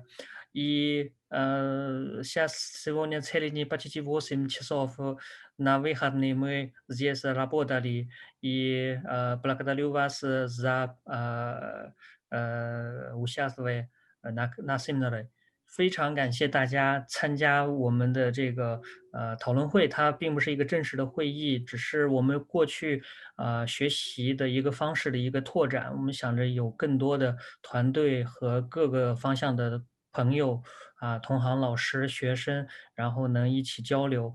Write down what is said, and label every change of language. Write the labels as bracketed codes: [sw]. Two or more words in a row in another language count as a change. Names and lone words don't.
[ru] И сегодня целый день, почти 8 часов на выходные мы здесь работали, и благодарю вас за участие на семинаре. [zh] 非常感谢大家参加我们的这个讨论会，它并不是一个正式的会议，只是我们过去学习的一个方式的一个拓展。我们想着有更多的团队和各个方向的朋友同行、老师、学生，然后能一起交流。